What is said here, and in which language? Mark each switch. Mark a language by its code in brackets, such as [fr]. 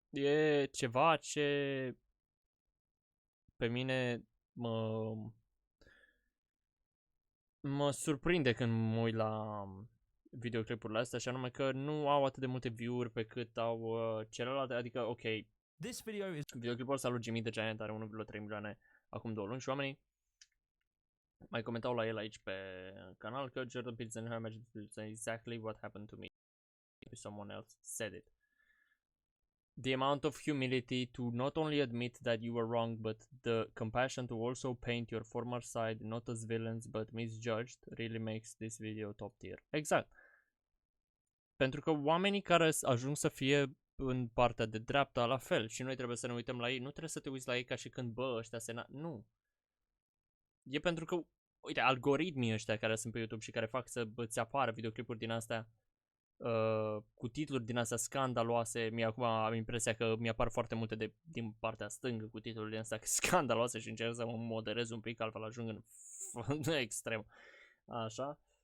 [ro] E ceva ce pe mine mă surprinde când mă uit la videoclipurile astea, și anume că nu au atât de multe view-uri pe cât au celelalte, adică, ok, videoclipul ăsta lui TimmyTheGiant are 1,3 milioane acum 2 luni și oamenii mai comentau la el aici pe canal că [en] Jordan Peterson and Her Majesty said exactly what happened to me if someone else said it. The amount of humility to not only admit that you were wrong, but the compassion to also paint your former side not as villains but misjudged really makes this video top tier. [ro] Exact. Pentru că oamenii care ajung să fie în partea de dreapta, la fel, și noi trebuie să ne uităm la ei, nu trebuie să te uiți la ei ca și când, bă, ăștia nu. E pentru că, uite, algoritmii ăștia care sunt pe YouTube și care fac să îți apară videoclipuri din astea cu titluri din astea scandaloase, mie acum am impresia că mi-apar foarte multe din partea stângă cu titluri din astea scandaloase și încerc să mă moderez un pic, altfel ajung în extrem. Așa.